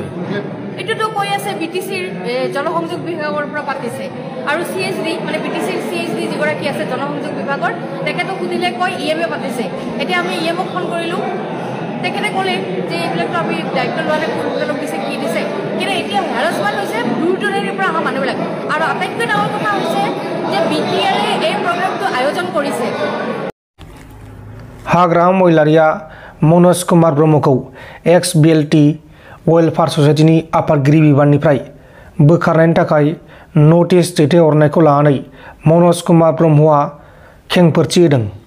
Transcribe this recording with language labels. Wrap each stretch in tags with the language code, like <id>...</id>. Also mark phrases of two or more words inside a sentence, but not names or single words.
<as>এইটোতো কৈ আছে BTCৰ জনসংযোগ বিভাগৰ পৰা পাতিছে আৰু CSD মানে BTCৰ CSD যিগৰাকী আছে জনসংযোগ বিভাগৰ, তেখেতক সুধিলে কয় EMA পাতিছে। এতিয়া আমি EMক ফোন কৰিলোঁ, তেখেতে ক'লে যে এইবিলাকতো আমি দায়িত্ব লোৱা নাই, কোনবিলাক দিছে কি দিছে, কিন্তু এতিয়া হেৰাছমেণ্ট হৈছে দূৰ দূৰণিৰ পৰা অহা মানুহবিলাক। আৰু আটাইতকৈ ডাঙৰ কথা হৈছে যে BTRে এই প্ৰগ্ৰামটো আয়োজন কৰিছে।</as> <brx>हाग्रामा महिलारिया मनोज कुमार ब्रह्मखौ XBLT वेलफेयार ससाइटिनि आफादगिरि बिबाननिफ्राय बोखारनायनि थाखाय नटिस दैथायहरनायखौ लानानै मनोज कुमार ब्रह्मआ खेंफोरथि होदों।</brx>